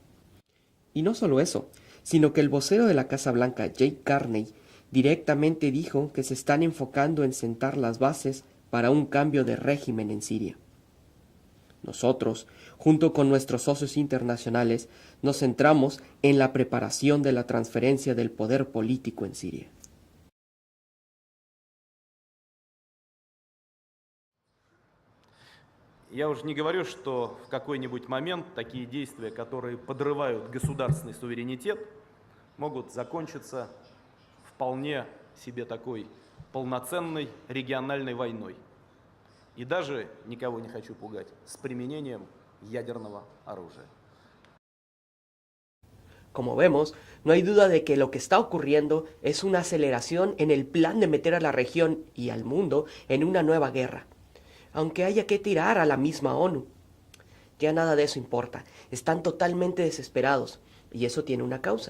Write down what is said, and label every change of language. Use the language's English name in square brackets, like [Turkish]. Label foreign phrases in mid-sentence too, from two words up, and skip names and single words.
[Spanish] Y no solo eso, sino que el vocero de la Casa Blanca, Jake Carney, directamente dijo que se están enfocando en sentar las bases para un cambio de régimen en Siria. Nosotros, junto con nuestros socios internacionales, nos centramos en la preparación de la transferencia del poder político en Siria. [Russian] Я уже не говорю, что в какой-нибудь момент такие действия, которые подрывают государственный суверенитет, могут закончиться вполне себе такой полноценной региональной войной. И даже, никого не хочу пугать, с применением ядерного оружия. [Spanish] Como vemos, no hay duda de que lo que está ocurriendo es una aceleración en el plan de meter a la región y al mundo en una nueva guerra, aunque haya que tirar a la misma ONU. Ya nada de eso importa, están totalmente desesperados, y eso tiene una causa.